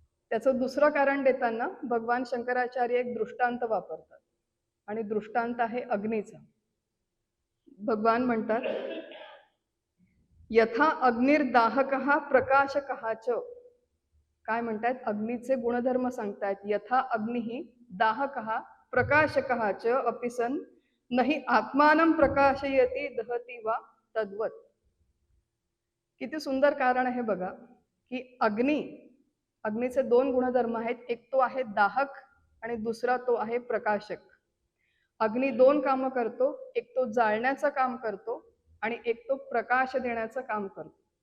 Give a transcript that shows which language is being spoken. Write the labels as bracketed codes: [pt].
[mr] त्याचं दुसरं कारण देताना भगवान शंकराचार्य एक दृष्टांत वापरतात आणि दृष्टांत आहे अग्नीचा. भगवान म्हणतात [sa] यथा अग्निर्दाहकः प्रकाशकः च. [mr] काय म्हणतात? अग्नीचे गुणधर्म सांगतात. [sa] यथा अग्निः दाहकः प्रकाशकः च अपि सन् नहि आत्मानं प्रकाशयति दहति वा तद्वत्. [mr] किती सुंदर कारण आहे बघा की अग्नीचे दोन गुणधर्म आहेत. एक तो आहे दाहक आणि दुसरा तो आहे प्रकाशक. अग्नी दोन कामं करतो. एक तो जाळण्याचं काम करतो आणि एक तो प्रकाश देण्याचं काम करतो.